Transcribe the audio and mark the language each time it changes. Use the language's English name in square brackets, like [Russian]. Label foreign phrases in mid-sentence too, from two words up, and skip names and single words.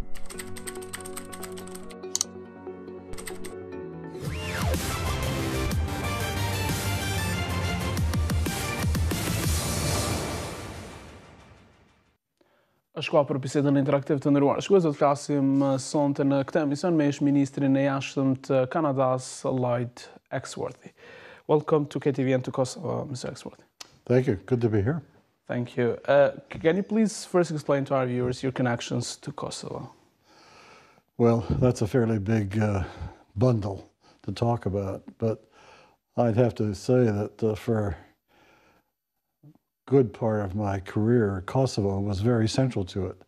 [Albanian] Shkua për bisedën interaktiv të ndëruar. Shkues, do të flasim sonte në këtë emision me ish-ministrin e jashtëm të Kanadas, Lloyd Axworthy. [English] Welcome to KTV and to Kosovo, Mr. Axworthy. Thank you. Good to be here. Thank you. Can you please first explain to our viewers your connections to Kosovo? Well, that's a fairly big bundle to talk about, but I'd have to say that for good part of my career, Kosovo was very central to it.